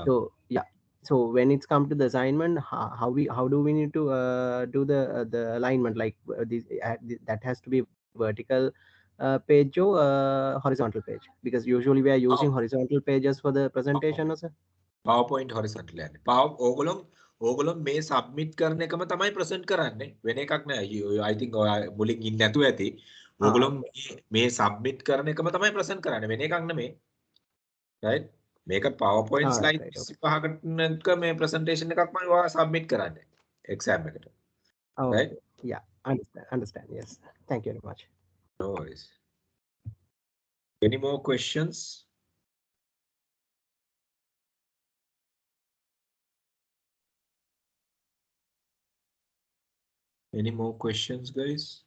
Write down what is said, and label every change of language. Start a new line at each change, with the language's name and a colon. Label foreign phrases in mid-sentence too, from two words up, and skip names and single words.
English: So yeah, so when it's come to the assignment, how do we need to do the alignment, like that has to be vertical page or horizontal page, because usually we are using horizontal pages for the presentation. No, sir?
Sinhala: PowerPoint horizontal යන්නේ. ඕගොල්ලෝ මේ submit කරන එකම තමයි present කරන්නේ. වෙන එකක් නෑ.
English: I think
Sinhala: ඔය මුලින් ඉන්නේ නැතුව ඇති. ඕගොල්ලෝ මේ submit කරන එකම තමයි present කරන්නේ. වෙන එකක් නෙමෙයි. right? මේක PowerPoint slide 25ක මේ presentation එකක්මයි ඔයා submit කරන්නේ exam එකට. right?
English: Yeah, understand. Yes. Thank you very much. No worries. Any more questions? Any more questions, guys?